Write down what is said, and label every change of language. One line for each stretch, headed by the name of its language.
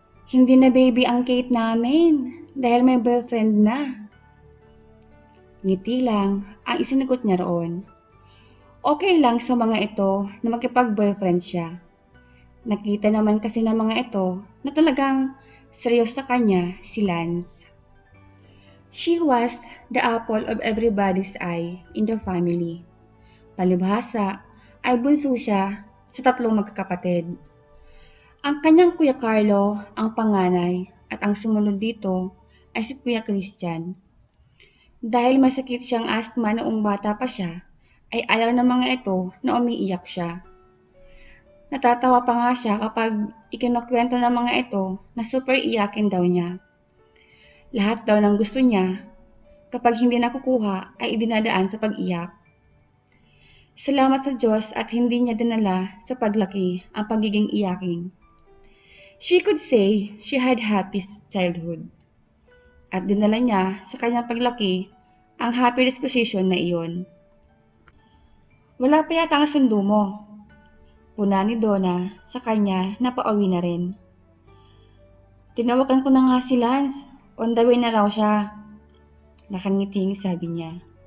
Filipino: Hindi na baby ang Kate namin dahil may boyfriend na. Ngiti lang ang isinagot niya roon. Okay lang sa mga ito na makipag-boyfriend siya. Nakita naman kasi ng mga ito na talagang seryoso sa kanya si Lance.
English: She was the apple of everybody's eye in the family.
Filipino: Palibhasa ay bunso siya sa 3 magkakapatid. Ang kanyang Kuya Carlo ang panganay at ang sumunod dito ay si Kuya Christian. Dahil may sakit siyang asthma noong bata pa siya, ay ayaw ng mga ito na umiiyak siya. Natatawa pa nga siya kapag ikinukwento ng mga ito na super iyakin daw niya. Lahat daw ng gusto niya, kapag hindi nakukuha ay idinadaan sa pag-iyak. Salamat sa Diyos at hindi niya dinala sa paglaki ang pagiging iyaking.
English: She could say she had happy childhood.
Filipino: At dinala niya sa kanyang paglaki ang happy disposition na iyon. Wala pa yata ang sundo mo. Puna ni Donna sa kanya na pauwi na rin. Tinawagan ko na nga si Lance.
English: On the way
Filipino: na raw siya. Nakangiting sabi niya.